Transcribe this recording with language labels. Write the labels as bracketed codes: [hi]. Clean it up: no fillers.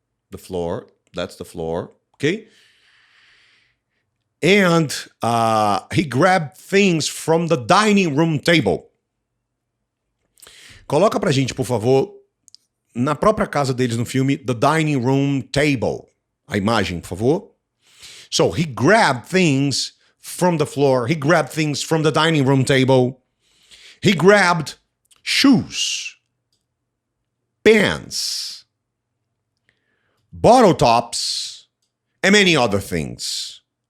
[en] The floor, that's the floor, okay? And he grabbed things from the dining room table. [pt] Coloca pra gente, por favor, na própria casa deles no filme, [en] the dining room table. [pt] A imagem, por favor. [en] So he grabbed things from the floor. He grabbed things from the dining room table. He grabbed shoes, pants, bottle tops, and many other things.